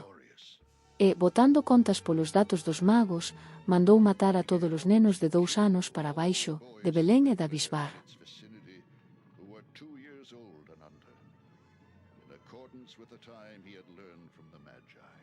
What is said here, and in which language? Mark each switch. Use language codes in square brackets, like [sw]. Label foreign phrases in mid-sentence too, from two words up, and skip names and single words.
[gl] E, botando contas polos datos dos magos, mandou matar a todos os nenos de 2 anos para baixo, de Belén e da bisbarra. [en] Its vicinity, who were 2 years old and under, in accordance with the time he had learned from the Magi.